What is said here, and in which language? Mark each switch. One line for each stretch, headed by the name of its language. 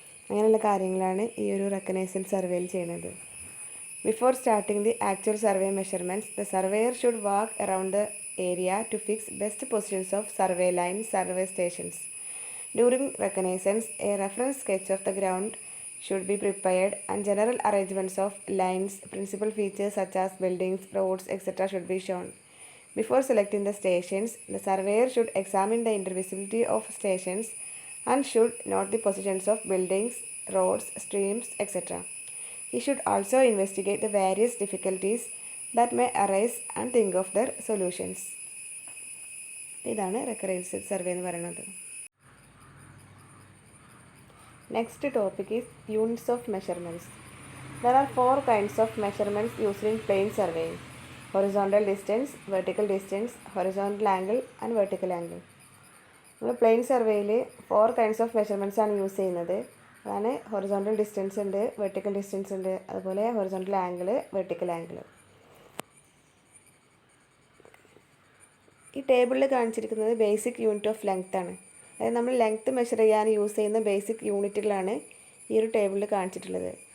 Malayalam: അങ്ങനെയുള്ള കാര്യങ്ങളാണ് ഈ ഒരു റെക്കനൈസൻസ് സർവേയിൽ ചെയ്യുന്നത്.
English: Before starting the actual survey measurements, the surveyor should walk around the area to fix best positions of survey lines, survey stations. During reconnaissance, a reference sketch of the ground should be prepared and general arrangements of lines, principal features such as buildings, roads, etc. should be shown. Before selecting the stations, the surveyor should examine the intervisibility of stations and should note the positions of buildings, roads, streams, etc. He should also investigate the various difficulties that may arise and think of their solutions.
Malayalam: ഇതാണ് recurrence survey എന്ന് പറയുന്നത്.
English: Next topic is units of measurements. There are 4 kinds of measurements used in plane surveying: horizontal distance, vertical distance, horizontal angle and vertical angle.
Malayalam: നമ്മൾ plain സർവേയിൽ
English: 4 kinds of measurements
Malayalam: ആണ് use ചെയ്യുന്നത്. അതാണ് horizontal distance ഉണ്ട്, vertical distance ഉണ്ട്, അതുപോലെ horizontal angle, vertical angle. ഈ ടേബിളിൽ കാണിച്ചിരിക്കുന്നത് ബേസിക് യൂണിറ്റ് ഓഫ് ലെങ്ത് ആണ്. അതായത് നമ്മൾ ലെങ്ത്ത് മെഷർ ചെയ്യാൻ യൂസ് ചെയ്യുന്ന ബേസിക് യൂണിറ്റുകളാണ് ഈ ഒരു ടേബിളിൽ കാണിച്ചിട്ടുള്ളത്.